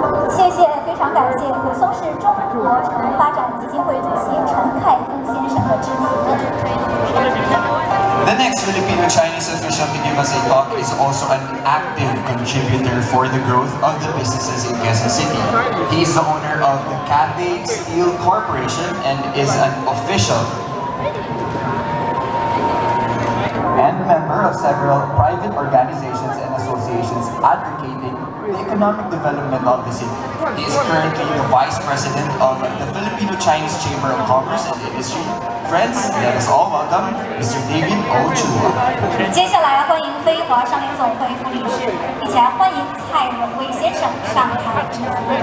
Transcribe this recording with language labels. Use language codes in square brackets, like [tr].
[zh] 谢谢，非常感谢奎松市中国城发展基金会主席陈凯富先生的致辞。 [en] The next Filipino-Chinese official to give us a talk is also an active contributor for the growth of the businesses in Quezon City. He is the owner of the Cathay Steel Corporation and is an official and member of several private organizations and associations advocating the economic development of the city. He is currently the Vice President of the Filipino-Chinese Chamber of Commerce and Industry. Friends, let us all welcome Mr. David Ochoa. [zh] 接下来欢迎飞华商业总会副理事，一起来欢迎蔡永卫先生上台致辞。